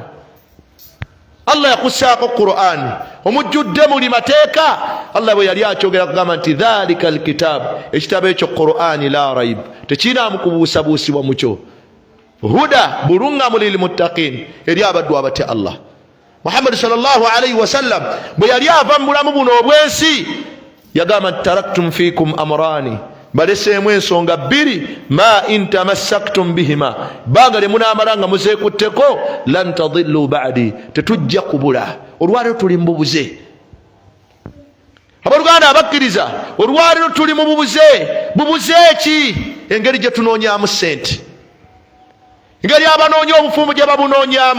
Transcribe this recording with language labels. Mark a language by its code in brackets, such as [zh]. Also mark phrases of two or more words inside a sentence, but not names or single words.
[lg] Allah yakussaako Qur'an omujjudde muli mateeka. Allah bwe yali akyogera kugamba nti [ar] ذلك الكتاب, [lg] ekitabo ekyo Qur'an [ar] لا ريب, [lg] tekiinaamu kubuusabuusibwa mu kyo. Huda, bulungamu lilmuttaqin, eri abaddu abatya Allah. Muhammad [ar] صلى الله عليه وسلم [lg] bwe yali ava mu bulamu buno obwensi yagamba nti [ar] تركت فيكم أمرين, [lg] baleseemu ensonga bbiri, [ar] ما إن تمسكتم بهما, [lg] banga lye munaamalanga muzeekutteko, [ar] لن تضلوا بعدي, [lg] tetujja kubula. Olwaliro tuli mu bubuze. Abooluganda abakkiriza, olwaliro tuli mu bubuze. Bubuze ki? Engeri gye tunoonyaamu ssente, engeri abanoonya obufumbo gye babunoonyaamu.